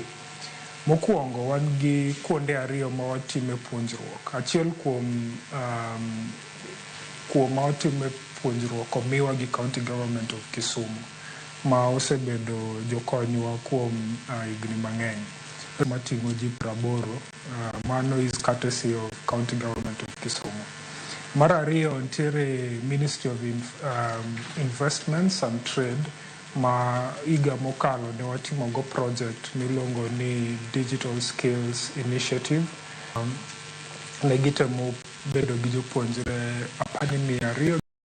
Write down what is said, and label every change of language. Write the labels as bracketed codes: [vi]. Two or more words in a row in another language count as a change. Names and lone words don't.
[luo] Mokwongo wan gi kuonde 2 ma watime puonjruok. Achiel kuom ma watime puonjruok omiwa gi County Government of Kisumu ma osebedo jokonywa kuom higni mang'eny. Mating'o ji 80, mano [en] is courtesy of [luo] County Government of Kisumu. Mar ariyo nitiere Ministry of Investments and Trade ma higa mokalo ne watimogo project miluongo ni Digital Skills Initiative. Ne gitemo bedo gi jopuonjre 200.